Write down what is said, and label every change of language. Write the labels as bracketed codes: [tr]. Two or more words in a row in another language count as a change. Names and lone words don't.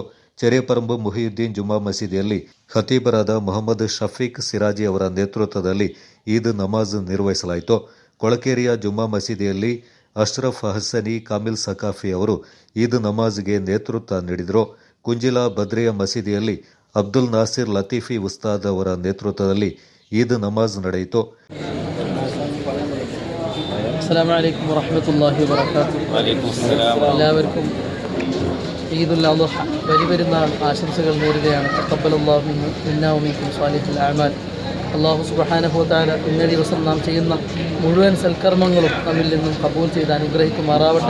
[kn] ಚೆರಿಯಪರಂಬು ಮುಹಿಯುದ್ದೀನ್ ಜುಮಾ ಮಸೀದಿಯಲ್ಲಿ ಖತೀಬರಾದ ಮೊಹಮ್ಮದ್ ಶಫೀಕ್ ಸಿರಾಜಿ ಅವರ ನೇತೃತ್ವದಲ್ಲಿ ಈದ್ ನಮಾಜ್ ನಿರ್ವಹಿಸಲಾಯಿತು. ಕೊಳಕೇರಿಯ ಜುಮಾ ಮಸೀದಿಯಲ್ಲಿ ಅಶ್ರಫ್ ಹಸನಿ ಕಾಮಿಲ್ ಸಕಾಫಿ ಅವರು ಈದ್ ನಮಾಜ್ಗೆ ನೇತೃತ್ವ ನೀಡಿದರು. ಕುಂಜಿಲ ಬದ್ರಿಯಾ ಮಸೀದಿಯಲ್ಲಿ ಅಬ್ದುಲ್ ನಾಸಿರ್ ಲತೀಫಿ ಉಸ್ತಾದ್ ಅವರ ನೇತೃತ್ವದಲ್ಲಿ ಈದ್ ನಮಾಜ್ ನಡೆಯಿತು. [ar] السلام عليكم ورحمة الله وبركاته. [ml] എല്ലാവർക്കും ഈദുൽ അദ്ഹ ബലിപെരുന്നാൾ ആശംസകൾ നേരുകയാണ്. [ar] تقبل الله منا ومنكم صالح الأعمال. [ml] അള്ളാഹു [ar] سبحانه وتعالى [ml] ഇന്നേ ദിവസം നാം ചെയ്യുന്ന മുഴുവൻ സൽക്കർമ്മങ്ങളും നമ്മിൽ നിന്നും കബൂൽ ചെയ്ത് അനുഗ്രഹിക്കുമാറാവട്ടെ.